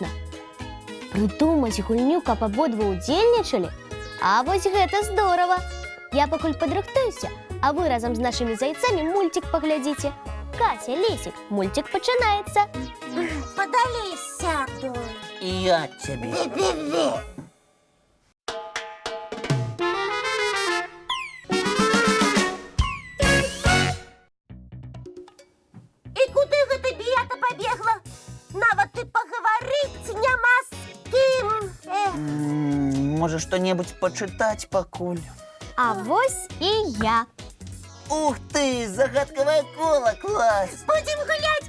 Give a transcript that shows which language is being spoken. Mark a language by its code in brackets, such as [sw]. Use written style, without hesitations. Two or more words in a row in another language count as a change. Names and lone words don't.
[be] Прыдумаць гульню, каб абодва ўдзельнічалі? А вось гэта здорава. Я пакуль падрыхтуюся, а вы разам з нашымі зайцамі мульцік паглядзіце. Кася, Лесік, мульцік пачынаецца. Падалі сяду. І я цябе. Бі-бі-бі. І куди гэта Біята пабегла? Нават і пагаварыць няма з кім. Можа, што-небудзь пачытаць пакуль. А вось і я. Ух ты, загадкавае кола, клас! Будзем гуляць.